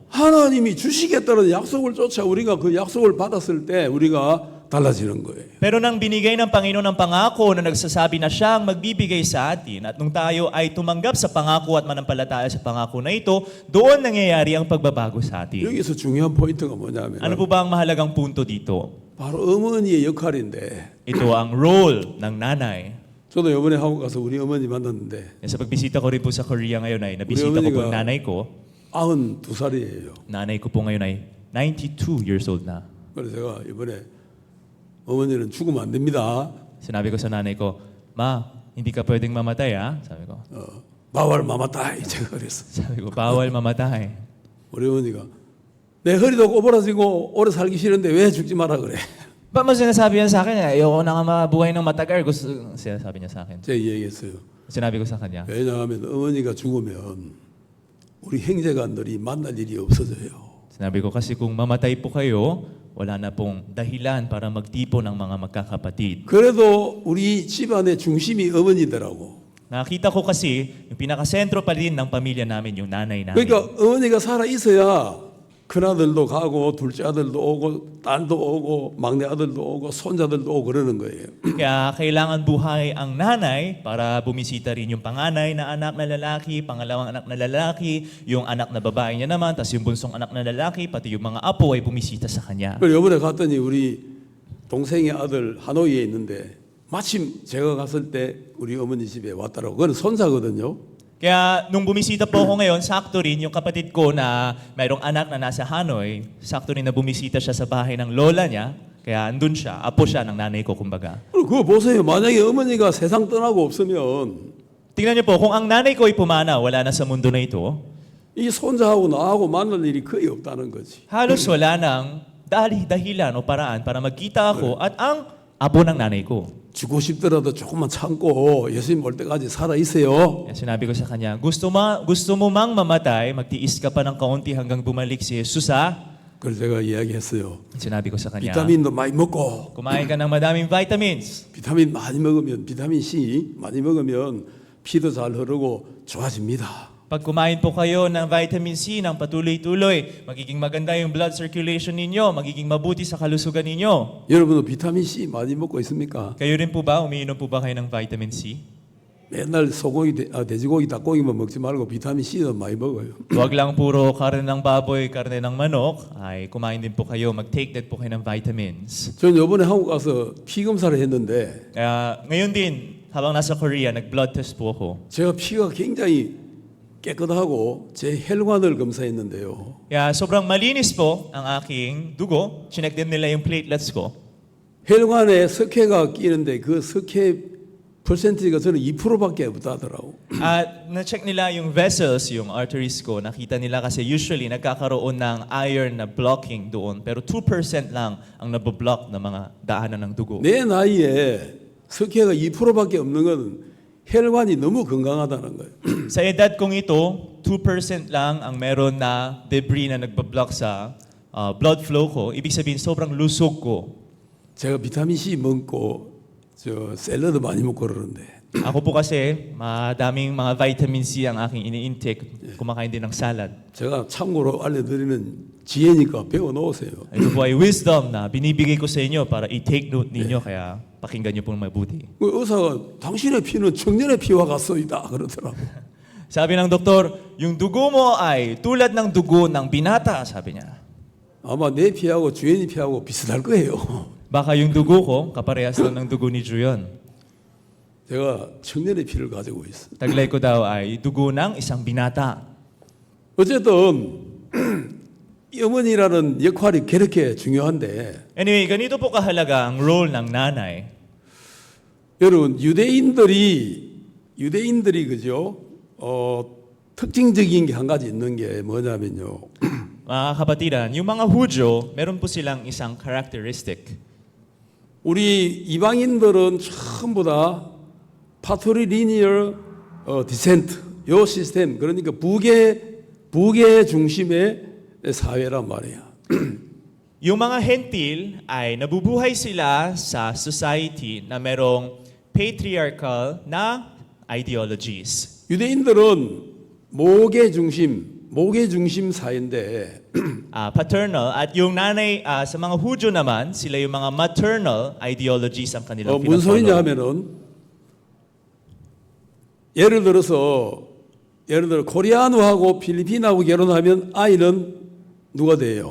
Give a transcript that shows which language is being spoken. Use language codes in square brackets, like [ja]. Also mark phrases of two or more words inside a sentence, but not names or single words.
[ko] 하나님이 주시겠다는 약속을 쫓아 우리가 그 약속을 받았을 때 우리가 달라지는 거예요. [tl] Pero nang binigay ng Panginoon ng pangako na nagsasabi na siya ang magbibigay sa atin at nung tayo ay tumanggap sa pangako at manampalataya sa pangako na ito, doon nangyayari ang pagbabago sa atin. [ko] 여기서 중요한 포인트가 뭐냐면 [tl] Ano po ba ang mahalagang punto dito? [ko] 바로 어머니의 역할인데 [tl] Ito ang role ng nanay. [ko] 저도 이번에 한국 가서 우리 어머니 만났는데 [tl] Sa pagbisita ko rin po sa Korea ngayon ay nabisita ko po ang nanay ko. [ko] 92살이에요. [tl] Nanay ko po ngayon ay 92 years old na. [ko] 그래서 제가 이번에 어머니는 죽으면 안 됩니다. [tl] Sinabi ko sa nanay ko, Ma, hindi ka pwedeng mamatay ha? Sabi ko. bawal mamatay [ko] 제가 그랬어. [tl] Sabi ko, bawal mamatay. [ko] 우리 어머니가 내 허리도 꼬부라지고 오래 살기 싫은데 왜 죽지 마라 그래. [tl] Ba't mo sinasabi yan sa akin? Ayoko na nga mabuhay ng matagal. Gusto, sinasabi niya sa akin. [ko] 제가 얘기했어요. [tl] Sinabi ko sa kanya, [ko] 왜냐하면 어머니가 죽으면 우리 형제간들이 만날 일이 없어져요. [tl] sinabi ko kasi kung mamatay po kayo, wala na pong dahilan para magtipon ng mga magkakapatid. [ko] 그래도 우리 집안의 중심이 어머니더라고. [tl] Nakita ko kasi, yung pinakasentro pa rin ng pamilya namin, yung nanay namin. [ko] 그러니까 어머니가 살아 있어야 큰아들도 가고 둘째 아들도 오고 딸도 오고 막내 아들도 오고 손자들도 오고 그러는 거예요. [tl] Kaya kailangan buhay ang nanay para bumisita rin yung panganay na anak na lalaki, pangalawang anak na lalaki, yung anak na babae niya naman, tapos yung bunsong anak na lalaki, pati yung mga apo ay bumisita sa kanya. [ko] 그리고 이번에 갔더니 우리 동생의 아들 하노이에 있는데 마침 제가 갔을 때 우리 어머니 집에 왔더라고. 그건 손자거든요. [tl] Kaya nung bumisita po ako ngayon, sakto rin yung kapatid ko na mayroong anak na nasa Hanoi, sakto rin na bumisita siya sa bahay ng lola niya, kaya andun siya, apo siya ng nanay ko kumbaga. [ko] 그거 보세요. 만약에 어머니가 세상 떠나고 없으면 [tl] Tingnan niyo po, kung ang nanay ko ay pumana, wala na sa mundo na ito, [ko] 이 손자하고 나하고 만날 일이 거의 없다는 거지. [tl] halos wala nang dahilan o paraan para magkita ako at ang apo ng nanay ko. [ko] 죽고 싶더라도 조금만 참고 예수님 올 때까지 살아 있어요. [tl] Kaya sinabi ko sa kanya, gusto mo mang mamatay, magtiis ka pa ng kaunti hanggang bumalik si Jesus ha? [ko] 그래서 제가 이야기했어요. [tl] Sinabi ko sa kanya, [ko] 비타민도 많이 먹고 [tl] kumain ka ng madaming vitamins. [ko] 비타민 많이 먹으면 비타민 C 많이 먹으면 피도 잘 흐르고 좋아집니다. [tl] Pag kumain po kayo ng vitamin C ng patuloy-tuloy, magiging maganda yung [en] blood circulation [tl] ninyo, magiging mabuti sa kalusugan ninyo. [ko] 여러분도 비타민 C 많이 먹고 있습니까? [tl] Kayo rin po ba, umiinom po ba kayo ng vitamin C? [ko] 맨날 소고기, 돼지고기, 닭고기만 먹지 말고 비타민 C도 많이 먹어요. [tl] Huwag lang puro karne ng baboy, karne ng manok, ay kumain din po kayo, mag-take that po kayo ng vitamins. [ko] 저는 이번에 한국 가서 피 검사를 했는데 [tl] Kaya ngayon din, habang nasa Korea, nag-blood test po ako. [ko] 제가 피가 굉장히 깨끗하고 제 혈관을 검사했는데요. [tl] Kaya sobrang malinis po ang aking dugo. Chinek din nila yung platelets ko. [ko] 혈관에 석회가 끼는데 그 석회 퍼센티가 저는 2%밖에 없다더라고. [tl] At na-check nila yung vessels, yung arteries ko. Nakita nila kasi usually nagkakaroon ng iron na blocking doon. Pero 2% lang ang naboblock ng mga daanan ng dugo. [ko] 내 나이에 석회가 2%밖에 없는 건 혈관이 너무 건강하다는 거예요. [tl] Sa edad kong ito, 2% lang ang meron na debris na nagbablock sa [en] blood flow [tl] ko. Ibig sabihin, sobrang lusog ko. [ko] 제가 비타민 C 먹고 저 샐러드 많이 먹고 그러는데 [tl] Ako po kasi, madaming mga vitamin C ang aking ini-intake. Kumakain din ng salad. [ko] 제가 참고로 알려드리는 지혜니까 배워 놓으세요. [tl] Ito po ay wisdom na binibigay ko sa inyo para i-take note ninyo, kaya pakinggan niyo pong mabuti. [ko] 그 의사가 당신의 피는 청년의 피와 같소이다 그러더라고. [tl] Sabi ng doktor, yung dugo mo ay tulad ng dugo ng binata, sabi niya. [ko] 아마 내 피하고 주연이 피하고 비슷할 거예요. [tl] Baka yung dugo ko, kaparehas lang ng dugo ni Juyon. [ko] 제가 청년의 피를 가지고 있어. [tl] Taglay ko daw ay dugo ng isang binata. [ko] 어쨌든 이 어머니라는 역할이 그렇게 중요한데 [tl] Anyway, ganito po kahalaga ang role ng nanay. [ko] 여러분 유대인들이 그죠? 특징적인 게 한 가지 있는 게 뭐냐면요. [tl] Mga kapatiran, yung mga Hudyo, meron po silang isang characteristic. [ko] 우리 이방인들은 전부 다 [en] patrilineal descent [ko] 요 시스템 그러니까 북의 중심의 사회란 말이야. [tl] Yung mga hentil ay nabubuhay sila sa society na merong patriarchal na ideologies. [ko] 유대인들은 목의 중심 사회인데 [tl] Paternal at yung nanay sa mga Hudyo naman, sila yung mga [en] maternal ideologies [tl] ang kanilang [ko] 무슨 소리냐 [tl] pinafollow. [ko] 하면은 예를 들어 코리아노하고 필리핀하고 결혼하면 아이는 누가 돼요?